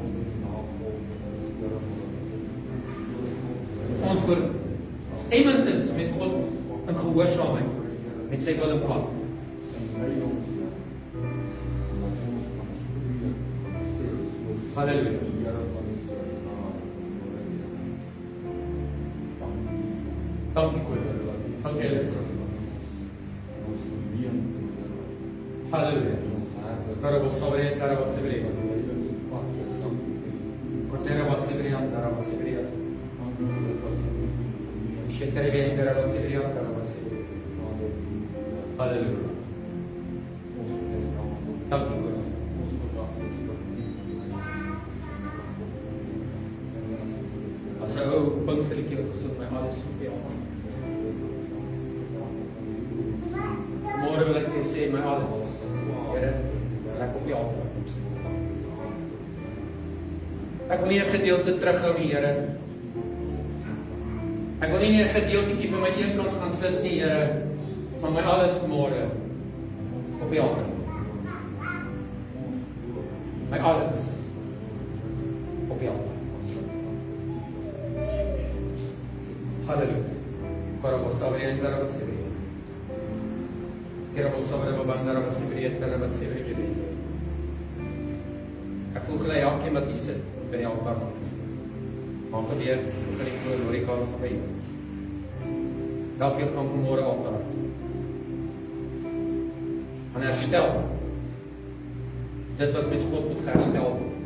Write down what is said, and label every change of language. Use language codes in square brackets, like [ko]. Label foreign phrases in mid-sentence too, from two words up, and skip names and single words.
[af] Ons ooreenstemmend is met God in gehoorsaamheid met sy wil en plan. Halleluja. Dankie Koning. Dankie Here. Halleluja. Karabo sobre, karabo sebre. Kotera vasebre, karabo sebre. Shekere ben, karabo sebre, karabo sebre. Halleluja. Dankie Koning. As 'n ou Pinksterliedjie wat gesoek my alles op die altaar. Môre wil ek vir jou sê my alles. Here, ek op die altaar. Ek wil nie 'n gedeelte terughou nie, Here. Ek wil nie 'n gedeeltjie vir my een kant gaan sit nie, Here, maar my alles môre op die altaar. My alles op die altaar. Halleluja. Karabo sabre, karabo sebre. Karabo sabre, karabo sebre, karabo sebre. Ek voel gelyk elkeen wat hier sit by die altaar. Maak dit weer, so kan ek voor oor die kant gebeur. Elkeen gaan vanmôre altaar. En herstel dit wat met God moet herstel word.